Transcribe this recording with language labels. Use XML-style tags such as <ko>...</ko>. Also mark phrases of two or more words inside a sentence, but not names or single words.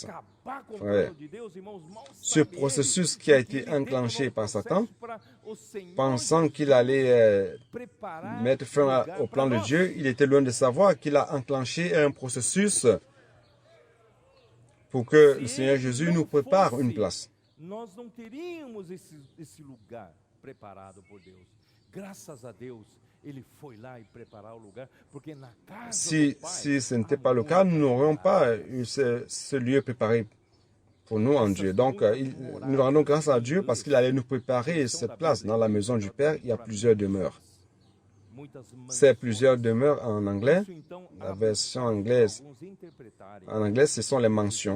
<fr>Frère, ce processus qui a été enclenché par Satan, pensant qu'il allait mettre fin au plan de Dieu, il était loin de savoir qu'il a enclenché un processus pour que le Seigneur Jésus nous prépare une place.</fr> <pt>Nós não teríamos esse lugar preparado por Deus. Graças a Deus, ele foi lá e preparou o lugar, porque na casa</pt> <fr>si ce n'était pas le cas, nous n'aurions pas eu ce lieu préparé pour nous en Dieu. Donc, nous rendons grâce à Dieu parce qu'il allait nous préparer cette place. Dans la maison du Père, il y a plusieurs demeures. C'est plusieurs demeures en anglais. La version anglaise, en anglais, ce sont les mentions.</fr>